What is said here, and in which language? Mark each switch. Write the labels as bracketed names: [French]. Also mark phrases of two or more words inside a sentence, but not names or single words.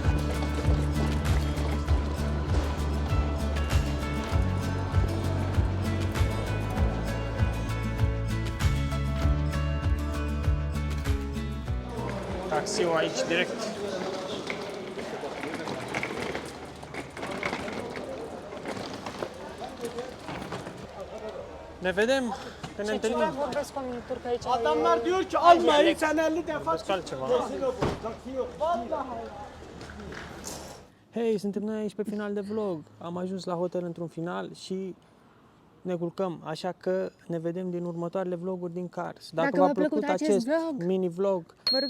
[Romanian] Taxiul aici direct. Ne vedem, că ne Ce întâlnim. ciudat vorbesc cu oamenii turcă aici. [Turkish] Adamlar diyor ki almayın sen 50 defa [Romanian] Vorbesc altceva. Hei, suntem noi aici pe final de vlog. Am ajuns la hotel într-un final și ne culcăm, așa că ne vedem din următoarele vloguri din Kars. Dacă v-a plăcut acest vlog, mini-vlog, vă rugăm